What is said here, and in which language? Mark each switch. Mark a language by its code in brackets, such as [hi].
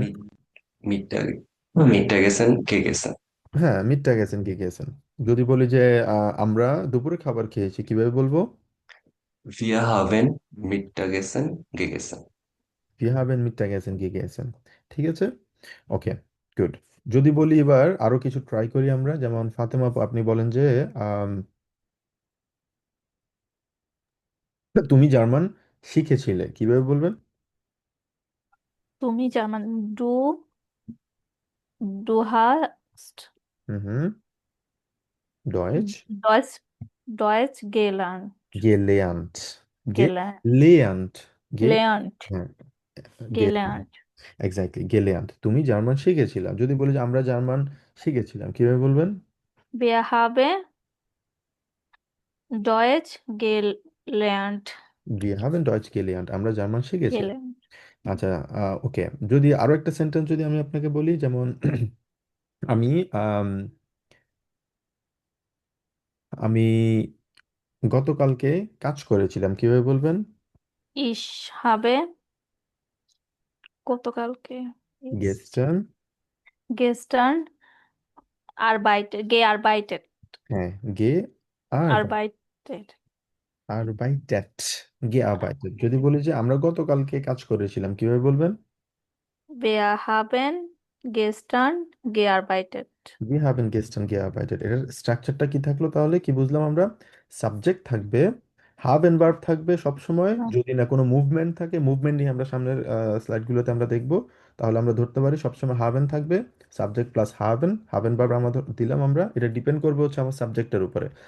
[de] mit, Mittag, Mittagessen gegessen. [bn] হ্যাঁ, মিডটাগ এসেন গেছেন। যদি বলি যে আমরা দুপুরে খাবার খেয়েছি, কিভাবে বলবো? [de] Wir haben Mittagessen gegessen. Wir haben Mittagessen gegessen। [bn] ঠিক আছে, ওকে, গুড। যদি বলি এবার আরো কিছু ট্রাই করি আমরা, যেমন ফাতেমা আপু, আপনি বলেন যে আম, তুমি জার্মান শিখেছিলে, কিভাবে বলবেন? তুমি German, do do হাস্ট hmm hmm. Deutsch Deutsch Deutsch গেলান্ট গেলেয়ান্ট। গেলান্ট গেলেয়ান্ট। গে লেয়ান্ট হ্যাঁ, গেলেয়ান্ট। গেলান্ট এক্স্যাক্টলি, গেলেয়ান্ট। তুমি জার্মান শিখেছিলাম। যদি বলি যে আমরা জার্মান শিখেছিলাম, কিভাবে বলবেন? [de] Wir haben Deutsch gelernt Wir haben Deutsch gelernt। [bn] আমরা জার্মান শিখেছিলাম। [de] gelernt [bn] আচ্ছা, ওকে। যদি আরো একটা সেন্টেন্স যদি আমি আপনাকে বলি, যেমন আমি আম, আমি গতকালকে কাজ করেছিলাম, কিভাবে বলবেন? [de] Ich habe [bn] গতকালকে [de] ist গেস্টার্ন। gestern gearbeitet [bn] হ্যাঁ, গে আর [de] arbeitet [bn] আরবাইটেট, gearbeitet। যদি বলি যে আমরা গতকালকে কাজ করেছিলাম, কিভাবে বলবেন? [de] Wir haben gestern gearbeitet উই হ্যাভেন গেস্টার্ন gearbeitet। [bn] এটার স্ট্রাকচারটা কি থাকলো তাহলে, কি বুঝলাম আমরা? সাবজেক্ট থাকবে, হাব এন্ড ভার্ব থাকবে সব সময়। হুম, যদি না কোনো মুভমেন্ট থাকে, মুভমেন্ট নিয়ে আমরা সামনের স্লাইডগুলোতে আমরা দেখব, তাহলে আমরা ধরতে পারি সবসময় হাবেন থাকবে। সাবজেক্ট প্লাস হাবেন, হাবেন ভার্ব আমরা দিলাম আমরা। এটা ডিপেন্ড করবে হচ্ছে আমার সাবজেক্টের উপরে।